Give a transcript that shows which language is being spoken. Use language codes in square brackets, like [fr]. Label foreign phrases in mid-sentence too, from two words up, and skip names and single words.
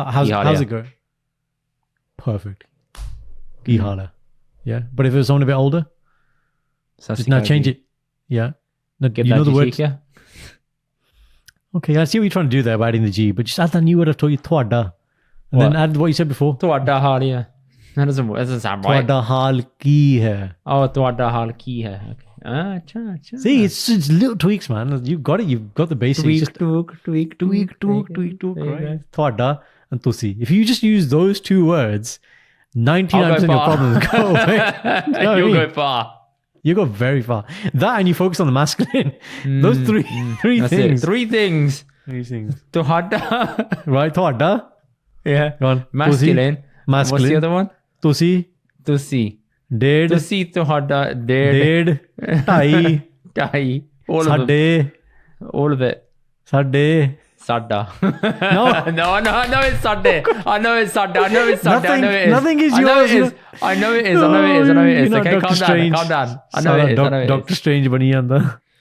[en] how's it go? Perfect. Gihala. Yeah. But if it was someone a bit older, just now change it. Yeah. No, you know the word. Okay, I see what you're trying to do there by adding the G, but just add that new word I've told you, tuada. And then add what you said before. [pa] ਤੁਹਾਡਾ ਹਾਲ, yeah. [en] That doesn't sound right. [pa] ਤੁਹਾਡਾ ਹਾਲ ਕੀ ਹੈ. Oh, ਤੁਹਾਡਾ ਹਾਲ ਕੀ ਹੈ. Okay. Cha. [en] See, it's little tweaks, man. You've got it. You've got the basics. Just tweak. tweak, right? Tuada and tusi. If you just use those two words, 99% of your problems go away. You know what I You'll mean? go far. You go very far. That and you focus on the masculine. Those three That's things. it. Three things. Three things. Tuada. Right? Tuada. Yeah. Go on. Masculine. Tusi. Masculine. What's the other one? Tusi. Tusi. Ded. [pa] ਤੁਸੀਂ, ਤੁਹਾਡਾ, ਡੇਢ, Ded. ਢਾਈ. [en] dai. All of them. ਸਾਡੇ. All of it. ਸਾਡੇ. Sada. No. no, I know it's Sunday. I know it's Sunday. I know it's Sunday. I know it is. Nothing is I know yours. it is. I know it is. I know it is. I know it is. You're not Okay, Dr. calm Strange. down. Calm down. I know it is. I know it Doctor is. [pa] Strange ਬਣ ਜਾਂਦਾ.